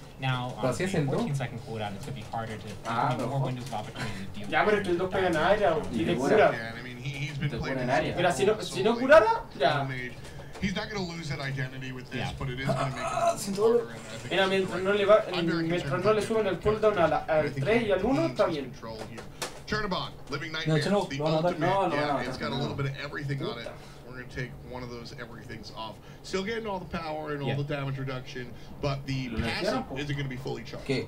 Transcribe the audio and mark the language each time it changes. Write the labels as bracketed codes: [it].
[en] Now, on 14-second cooldown, it's going to be harder to more windows of opportunity to deal with. [es] Ya, pero que el 2 pega en área y le cura. [en] Yeah, I mean, he's been playing in [es] Mira, si no curara, ya. [en] He's not going to lose that identity with this, but it is going to make it harder. [es] Mira, mientras no le suben el cooldown al 3 y al 1, está bien. [en] Turnabout, Living Nightmares, the ultimate. Yeah, it's got a little bit of everything on it. We're going to take one of those everythings off. Still getting all the power and all the damage reduction, but the passive isn't going to be fully charged.